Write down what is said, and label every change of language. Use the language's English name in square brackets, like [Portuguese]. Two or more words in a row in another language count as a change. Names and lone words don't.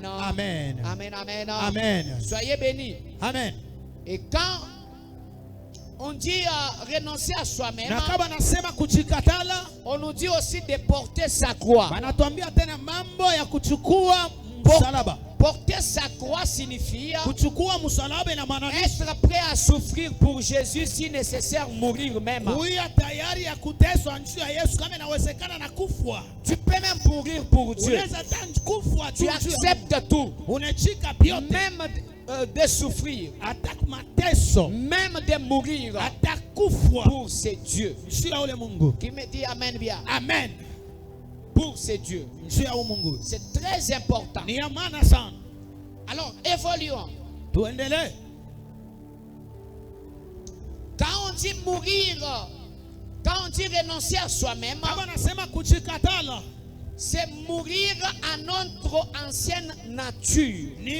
[French] Amen, amen. Amen. Soyez bénis. Amen. Et quand on dit renoncer à soi-même, on nous dit aussi de porter sa croix. Porter sa croix signifie [Swahili] kuchukua msalaba inamaanisha [French] être prêt à souffrir pour Jésus, si nécessaire mourir même. [Swahili] kuwa tayari ya kuteswa njia ya Yesu kama inawezekana na kufwa. [French] Tu peux même mourir pour Dieu. [Swahili] Unaweza kufwa tu. [French] Tu acceptes tout. [Swahili] Unachika vyote. [French] Même de souffrir. [Swahili] Hata mateso. [French] Même de mourir. [Swahili] Hata kufwa. [French] Pour ce Dieu. [Swahili] Njia ule Mungu. [French] Qui me dit amen bien. Amen. Pour ce Dieu. [Swahili] Njia ule Mungu. [French] C'est très important. [Swahili] Ni ya maana sana. [French] Alors, évoluons. [Swahili] Tuendelee. [French] Quand on dit mourir, quand on dit renoncer à soi-même, c'est mourir à notre ancienne nature.